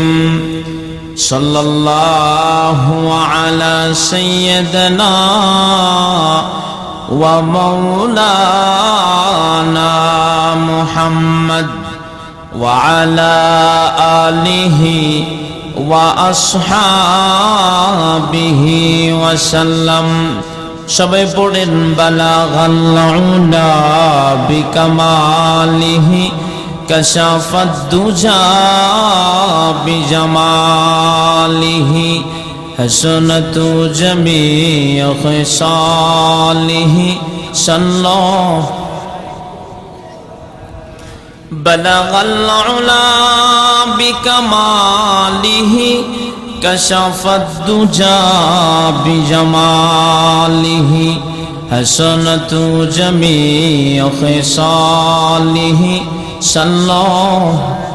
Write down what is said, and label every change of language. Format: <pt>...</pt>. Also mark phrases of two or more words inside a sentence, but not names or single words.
<ar>صلى الله على سيدنا ومولانا محمد وعلى آله وأصحابه وسلم.</ar> <bn>সবাই পড়েন,</bn> <ar>بلغ العلى بكماله كشف الدجى بجماله حسنت جميع خصاله صلى الله بلغ العلى بكماله كشف الدجى بجماله حسنت جميع خصاله صلى الله.</ar>